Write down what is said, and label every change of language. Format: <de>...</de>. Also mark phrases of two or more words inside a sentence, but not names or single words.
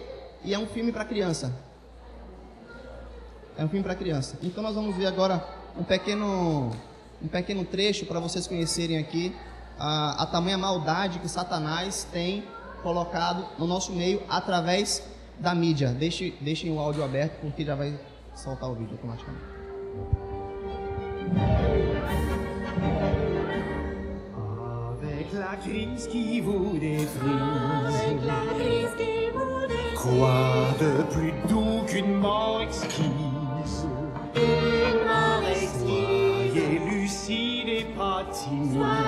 <pt>E é um filme para criança. Então nós vamos ver agora um pequeno trecho para vocês conhecerem aqui a tamanha maldade que Satanás tem colocado no nosso meio através da mídia. Deixem o áudio aberto porque já vai soltar o vídeo automaticamente.</pt> <fr>Avec la crise qui vous défrise, quoi de plus doux qu'une mort exquise? Soyez lucide et pas timide.</fr>